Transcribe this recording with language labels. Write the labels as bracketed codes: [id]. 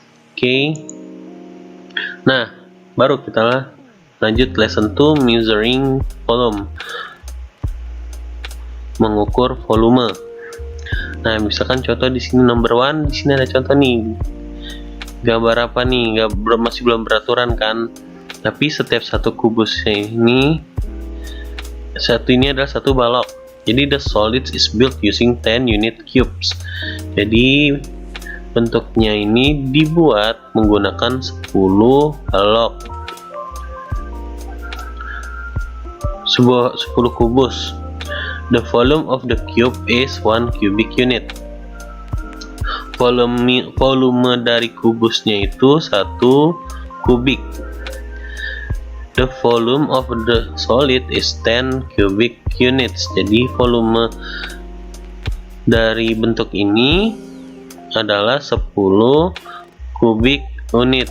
[id] Oke. Nah, baru kita lanjut lesson 2, measuring volume, mengukur volume. Nah, misalkan contoh di sini number 1, di sini ada contoh nih. Gambar apa nih? Masih belum beraturan kan? Tapi setiap satu kubusnya ini adalah satu balok. Jadi [en] the solid is built using 10 unit cubes. [id] Jadi bentuknya ini dibuat menggunakan 10 balok. 10 kubus. [en] The volume of the cube is 1 cubic unit. [id] Volume dari kubusnya itu 1 kubik. [en] The volume of the solid is 10 cubic units. [id] Jadi volume dari bentuk ini adalah 10 kubik unit.